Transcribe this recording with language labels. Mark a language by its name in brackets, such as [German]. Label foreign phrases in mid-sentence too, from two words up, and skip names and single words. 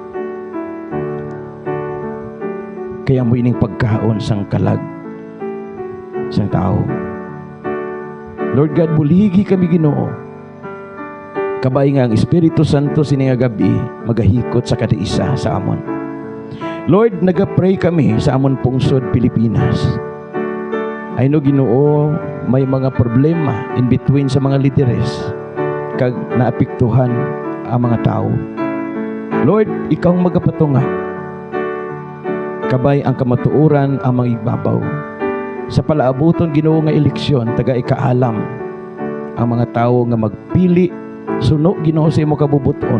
[Hiligaynon] Kaya mo ining pagkaon sang kalag sang tao. Lord God, buligi kami, Ginoo. Kabay nga ang Espiritu Santo sininga gabi magahikot sa kada isa sa amon. Lord, nagapray kami sa amon pungsod Pilipinas. [English] I know, [Hiligaynon] Ginoo, may mga problema [English] in between [Hiligaynon] sa mga lideres kag naapektuhan ang mga tao. Lord, ikaw ang magapatunga. Kabay ang kamatuoran ang mga ibabaw. Sa palaabuton, Ginoo, nga eleksyon, taga ikaalam ang mga tao nga magpili, suno, Ginoo, sa imo kabubuton.